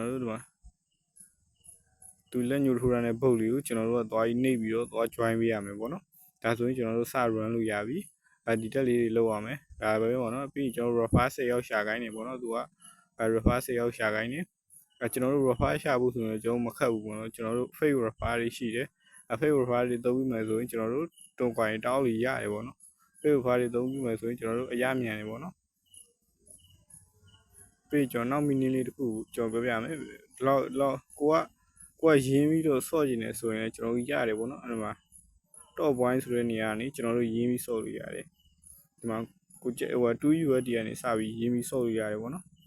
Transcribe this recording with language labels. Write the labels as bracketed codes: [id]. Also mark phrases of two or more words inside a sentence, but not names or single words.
[my] တော်တို့ဒီမှာသူလက်ညှိုးထိုးတာနဲ့ဘုတ်လေးကိုကျွန်တော်တို့ကသွားပြီးနှိပ်ပြီးတော့သွား join ပေးရမယ်ပေါ့နော်ဒါဆိုရင်ကျွန်တော်တို့စ run လို့ရပြီဒီတက်လေးတွေလောက်ရမယ်ဒါပဲပေါ့နော်ပြီးရင်ကျွန်တော် refer 10ရောက်ရှာခိုင်းနေပေါ့နော်သူကrefer 10ရောက်ရှာခိုင်းနေကျွန်တော်တို့ refer ရှာဖို့ဆိုရင်ကျွန်တော်မခက်ဘူးပေါ့နော်ကျွန်တော်တို့ [en] fake refer [my] တွေရှိတယ် [en] fake refer [my] တွေသုံးပြီးမှဆိုရင်ကျွန်တော်တို့တွန်ကွိုင်တောင်းလို့ရတယ်ပေါ့နော် [en] fake refer [my] တွေသုံးပြီးမှဆိုရင်ကျွန်တော်တို့အရမြန်နေပေါ့နော် ပြီးကျွန်တော်နောက် mini လေးတစ်ခုကျွန်တော်ပြောပြမယ်လောက်ကိုကရင်းပြီးတော့ဆော့ကျင်နေဆိုရင်ကျွန်တော်တို့ရတယ်ပေါ့နော်အဲ့ဒါမှာ [en] top point [my] ဆိုတဲ့နေရာကနေကျွန်တော်တို့ရင်းပြီးဆော့လို့ရတယ်ဒီမှာကိုကျဟို 2USD ကနေစပြီးရင်းပြီးဆော့လို့ရတယ်ပေါ့နော်